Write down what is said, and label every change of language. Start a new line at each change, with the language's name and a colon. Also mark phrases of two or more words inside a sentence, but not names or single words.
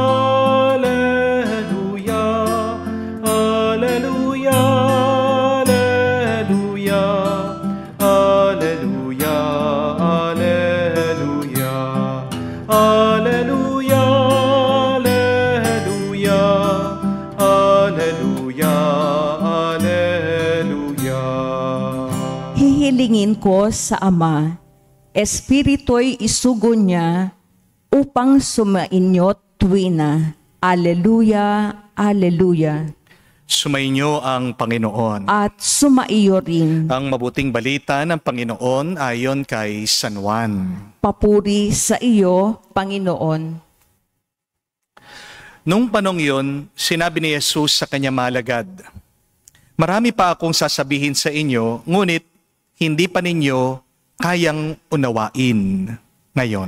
Latin: alleluia, alleluia, alleluia, alleluia, alleluia, alleluia, alleluia, alleluia.
Filipino: Hihilingin ko sa Ama, Espiritu'y isugo niya upang sumainyot tuwina.
Latin: Alleluia, Alleluia.
Filipino: Sumainyo ang Panginoon. At sumaiyo rin. Ang mabuting balita ng Panginoon ayon kay San Juan. Papuri sa iyo, Panginoon. Nung panong yun, sinabi ni Jesus sa kanyang malagad, "Marami pa akong sasabihin sa inyo, ngunit hindi pa ninyo kayang unawain ngayon.